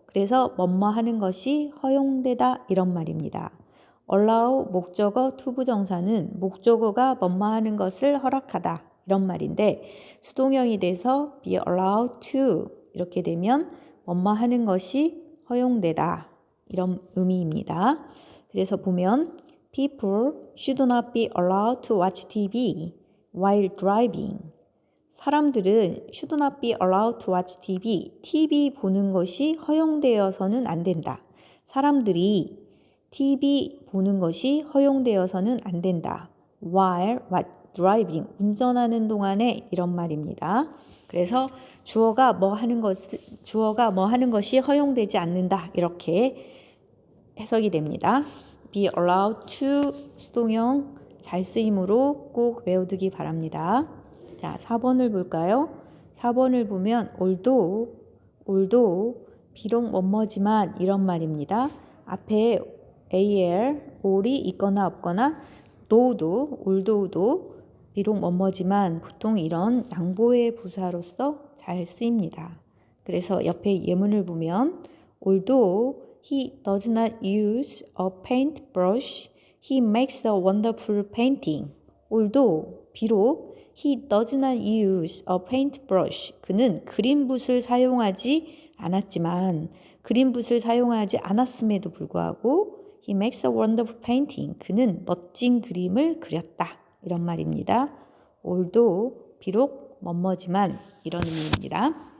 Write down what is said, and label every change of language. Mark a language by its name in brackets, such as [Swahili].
[Korean] 그래서 뭐뭐 하는 것이 허용되다 이런 말입니다. allow 목적어 투부정사는 목적어가 뭐뭐 하는 것을 허락하다 이런 말인데 수동형이 돼서 be allowed to 이렇게 되면 뭐뭐 하는 것이 허용되다 이런 의미입니다. 그래서 보면 [English] people should not be allowed to watch TV while driving. [Korean] 사람들은 [English] should not be allowed to watch TV [Korean] 보는 것이 허용되어서는 안 된다. 사람들이 TV 보는 것이 허용되어서는 안 된다. [English] while driving, [Korean] 운전하는 동안에 이런 말입니다. 그래서 주어가 뭐 하는 것이 허용되지 않는다. 이렇게 해석이 됩니다. be allowed to 수동형 잘 쓰임으로 꼭 외워두기 바랍니다. 자, 4번을 볼까요? 4번을 보면 although, 비록 뭐뭐지만 이런 말입니다. 앞에 all이 있거나 없거나 although도 비록 뭐뭐지만 보통 이런 양보의 부사로서 잘 쓰입니다. 그래서 옆에 예문을 보면 [English] although he does not use a paintbrush, he makes a wonderful painting. although [Korean] 비록 [English] he does not use a paintbrush. [Korean] 그는 그린붓을 사용하지 않았지만 그린붓을 사용하지 않았음에도 불구하고 [English] he makes a wonderful painting. [Korean] 그는 멋진 그림을 그렸다. 이런 말입니다. although 비록 뭐뭐지만 이런 의미입니다.